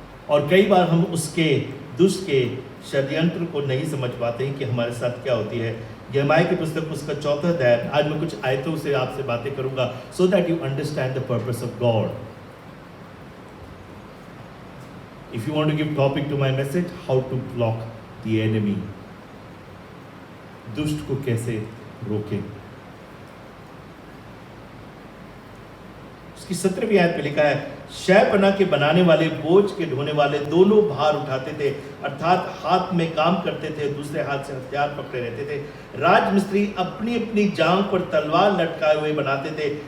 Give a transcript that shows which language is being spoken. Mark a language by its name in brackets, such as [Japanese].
[Hindi] और कई बार हम उसके दुष्ट के षड्यंत्र को नहीं समझ पाते हैं कि हमारे साथ क्या होती है। यिर्मयाह की पुस्तक उसका 4वां अध्याय, आज मैं कुछ आयतों से आपसे बातें करूंगा, [English] So that you understand the purpose of God. If you want to give topic to my message, how to block the enemy, [Hindi] दुष्ट को कैसे रोकें। उसकी 17वीं आयत में लिखा है, शहपना के बनाने वाले, बोझ के ढोने वाले दोनों भार उठाते थे, अर्थात हाथ में काम करते थे, दूसरे हाथ से हथियार पकड़े रहते थे। राजमिस्त्री अपनी अपनी जांघ पर तलवार लटकाए हुए बनाते थे।